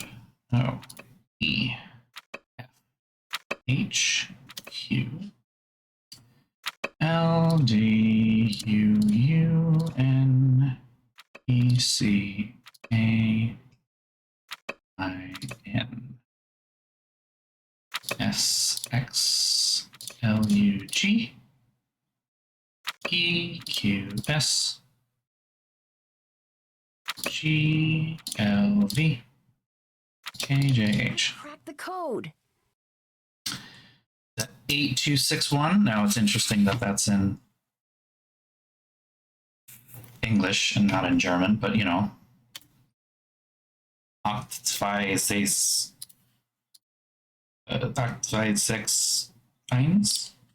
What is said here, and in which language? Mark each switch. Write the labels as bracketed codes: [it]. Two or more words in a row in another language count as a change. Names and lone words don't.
[en] O, E, F, H, Q, L, D, U, U, N, E, C, A, I, N, S, X, L, U, G, P, Q, S, G, L, V, K, J, H. Crack the code. 8261. Now it's interesting that that's in English and not in German, but you know. 826 826 1.